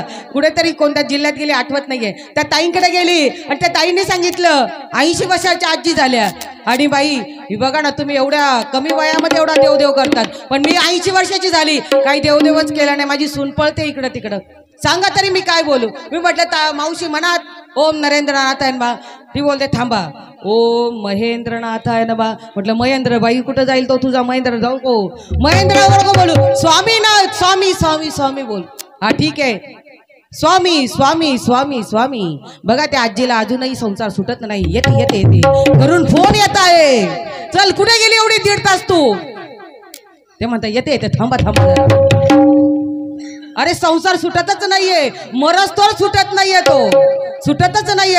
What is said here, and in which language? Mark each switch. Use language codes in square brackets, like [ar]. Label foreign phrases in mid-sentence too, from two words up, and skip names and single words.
[mr] कुठेतरी कोणत्या जिल्ह्यात गेली आठवत नाहीये, त्या ताईंकडे गेली आणि त्या ताईंनी सांगितलं 80 वर्षाच्या आजी झाल्या. आणि बाई ही बघा ना, तुम्ही एवढ्या कमी वयामध्ये एवढा देवदेव करतात, पण मी 80 वर्षाची झाली, काही देवदेवच केला नाही, माझी सून पळते इकडं तिकडं, सांगा तरी मी काय बोलू? मी म्हटलं मावशी मनात [sa] ओम नरेंद्रनाथाय नमः. [mr] ती बोलते थांबा, [sa] ओम महेंद्रनाथाय नमः. [mr] म्हटलं महेंद्र बाई कुठं जाईल तो तुझा महेंद्र, जाऊ को महेंद्रावर को बोलू, स्वामीनाथ स्वामी स्वामी स्वामी बोल. हा ठीक आहे, स्वामी स्वामी स्वामी स्वामी. बघा त्या आजीला अजूनही संसार सुटत नाही. येते येते येते घरून फोन येत आहे, चल कुठे गेली एवढी 1.5 तास तू? ते म्हणता येते येते, थांबा थांबा. अरे संसार सुटतच नाहीये, मरस्तोर सुटत नाहीये, तो सुटतच नाहीये.